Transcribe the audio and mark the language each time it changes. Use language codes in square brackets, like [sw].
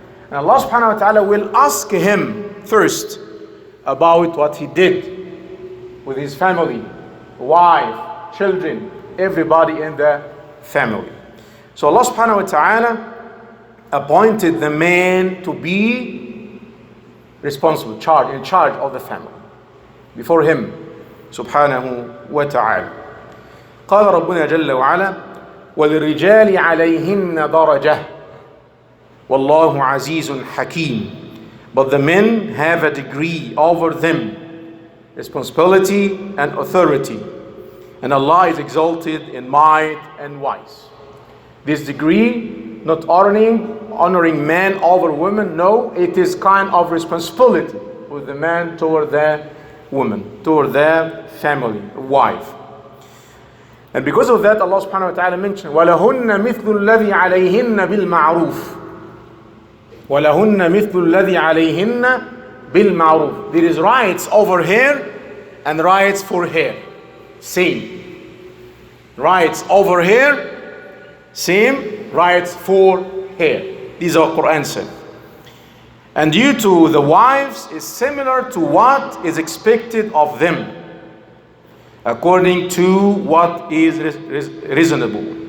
[en] And Allah subhanahu wa ta'ala will ask him first about what he did with his family, wife, children, everybody in the family. So Allah subhanahu wa ta'ala appointed the man to be responsible, in charge of the family before him subhanahu wa ta'ala. [ar] قال ربنا جل وعلا وللرجال عليهن درجة والله عزيز حكيم. [en] But the men have a degree over them, responsibility and authority. And Allah is exalted in might and wise. This degree, not honoring man over woman, no, it is kind of responsibility with the man toward the woman, toward their family, wife. And because of that, Allah subhanahu wa ta'ala mentioned, [ar] وَلَهُنَّ مِثْلُ الَّذِي عَلَيْهِنَّ بِالْمَعْرُوفِ وَلَهُنَّ مِثْلُ الَّذِي عَلَيْهِنَّ بِالْمَعْرُوفِ. [en] There is rights over her and rights for her. Same. Rights over her, same. Rights for her. These are Quran said. And due to the wives is similar to what is expected of them, according to what is reasonable.